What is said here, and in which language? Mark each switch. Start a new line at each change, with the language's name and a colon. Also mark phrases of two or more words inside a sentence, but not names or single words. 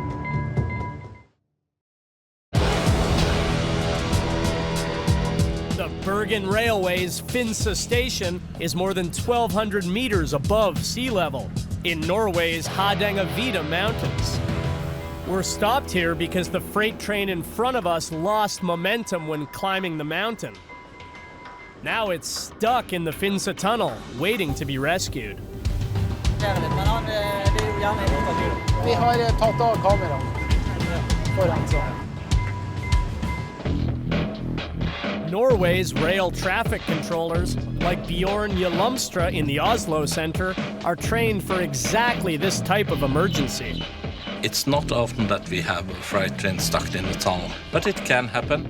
English: The Bergen Railway's Finse Station is more than 1,200 meters above sea level in Norway's Hardangervidda Mountains. We're stopped here because the freight train in front of us lost momentum when climbing the mountain. Now it's stuck in the Finse Tunnel, waiting to be rescued.
Norwegian: Vi har tatt av kameraet foran så.
English: Norway's rail traffic controllers, like Bjorn Jalumstra in the Oslo Center, are trained for exactly this type of emergency. It's not often that we have a freight train stuck in the tunnel, but it can happen.